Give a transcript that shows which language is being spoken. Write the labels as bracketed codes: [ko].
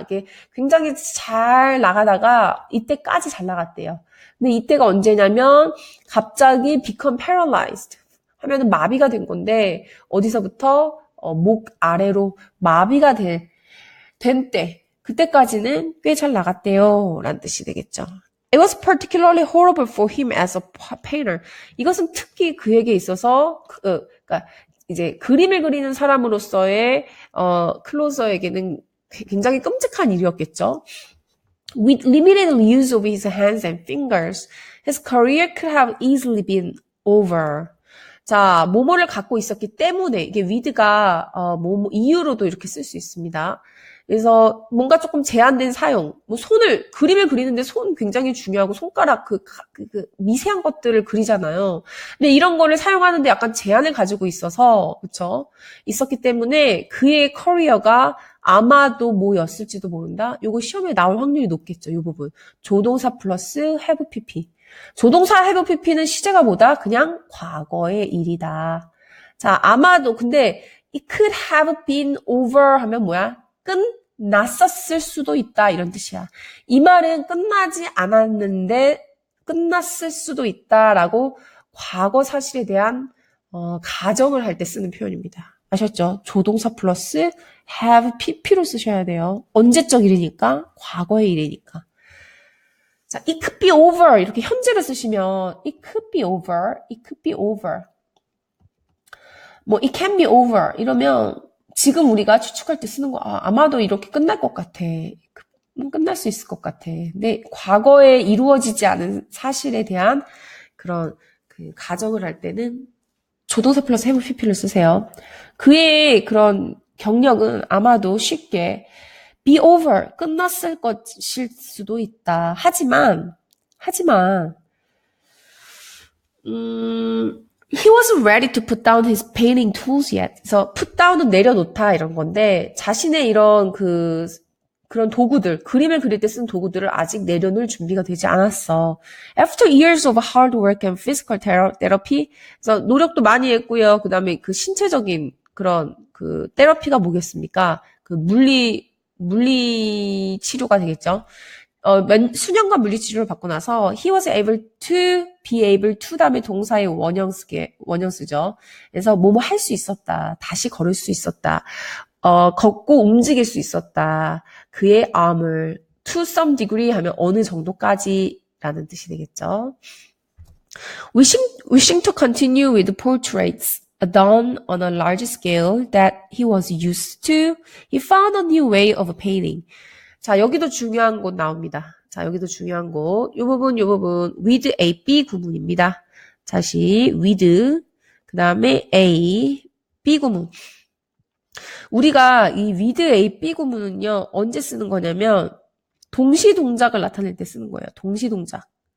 [ko] 이게 굉장히 잘 나가다가 이때까지 잘 나갔대요. 근데 이때가 언제냐면 갑자기 [en] become paralyzed [ko] 하면은 마비가 된 건데 어디서부터 목 아래로 마비가 된 때 그때까지는 꽤 잘 나갔대요 라는 뜻이 되겠죠. [en] It was particularly horrible for him as a painter. [ko] 이것은 특히 그에게 있어서 그러니까 이제 그림을 그리는 사람으로서의 클로저에게는 굉장히 끔찍한 일이었겠죠. [en] With limited use of his hands and fingers, his career could have easily been over. [ko] 자, 뭐뭐를 갖고 있었기 때문에 이게 with가 뭐뭐 이유로도 이렇게 쓸 수 있습니다. 그래서 뭔가 조금 제한된 사용, 뭐 그림을 그리는데 손 굉장히 중요하고 손가락 그 미세한 것들을 그리잖아요. 근데 이런 거를 사용하는데 약간 제한을 가지고 있어서, 그쵸? 있었기 때문에 그의 커리어가 아마도 뭐였을지도 모른다? 요거 시험에 나올 확률이 높겠죠, 요 부분. 조동사 플러스 have pp. 조동사 have pp는 시제가 뭐다? 그냥 과거의 일이다. 자, 아마도, 근데 [en] it could have been over [ko] 하면 뭐야? 끝났었을 수도 있다 이런 뜻이야. 이 말은 끝나지 않았는데 끝났을 수도 있다라고 과거 사실에 대한 가정을 할 때 쓰는 표현입니다. 아셨죠? 조동사 플러스 have pp로 쓰셔야 돼요. 언제적 일이니까 과거의 일이니까. [en] 자, it could be over [ko] 이렇게 현재를 쓰시면 [en] it could be over, it could be over. [ko] 뭐 [en] it can be over [ko] 이러면 지금 우리가 추측할 때 쓰는 거, 아마도 이렇게 끝날 것 같아. 끝날 수 있을 것 같아. 근데 과거에 이루어지지 않은 사실에 대한 그런 가정을 할 때는 조동사 플러스 have pp를 쓰세요. 그의 그런 경력은 아마도 쉽게 be over, 끝났을 것일 수도 있다. 하지만, [en] he wasn't ready to put down his painting tools yet. [ko] 그래서 put down은 내려놓다 이런 건데 자신의 이런 그런 도구들, 그림을 그릴 때 쓴 도구들을 아직 내려놓을 준비가 되지 않았어. [en] After years of hard work and physical therapy, [ko] 그래서 노력도 많이 했고요. 그 다음에 그 신체적인 그런 테라피가 뭐겠습니까? 물리 치료가 되겠죠. 수년간 물리 치료를 받고 나서 [en] he was able to be able to [ko] 다음에 동사의 원형 쓰죠. 그래서 뭐뭐 할 수 있었다. 다시 걸을 수 있었다. 걷고 움직일 수 있었다. 그의 arm을 [en] to some degree [ko] 하면 어느 정도까지라는 뜻이 되겠죠. [en] Wishing to continue with portraits done on a large scale that he was used to, he found a new way of painting. [ko] 자, 여기도 중요한 곳 나옵니다. 자, 여기도 중요한 곳. 요 부분, with A, B 구문입니다. 다시, with, 그 다음에 A, B 구문. 우리가 이 with A, B 구문은요, 언제 쓰는 거냐면, 동시 동작을 나타낼 때 쓰는 거예요. 동시 동작.